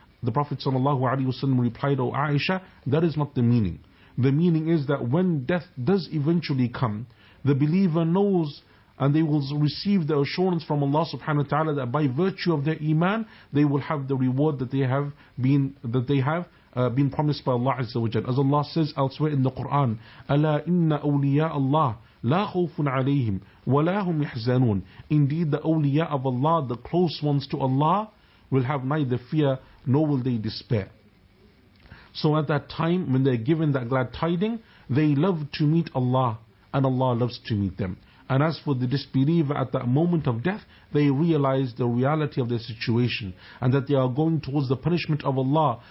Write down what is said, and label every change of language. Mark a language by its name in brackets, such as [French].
[English] The Prophet sallallahu alayhi wa sallam replied, O Aisha, that is not the meaning. The meaning is that when death does eventually come, the believer knows and they will receive the assurance from Allah subhanahu wa ta'ala that by virtue of their iman, they will have the reward that they have been been promised by Allah Azza wa Jalla. As Allah says elsewhere in the Quran, [Arabic] أَلَا إِنَّ أَوْلِيَاءَ اللَّهِ لَا خَوْفٌ عَلَيْهِمْ وَلَا هُمْ يَحْزَنُونَ. [English] Indeed, the awliya of Allah, the close ones to Allah, will have neither fear nor will they despair. So at that time, when they're given that glad tiding, they love to meet Allah, and Allah loves to meet them. And as for the disbeliever at that moment of death, they realize the reality of their situation and that they are going towards the punishment of Allah.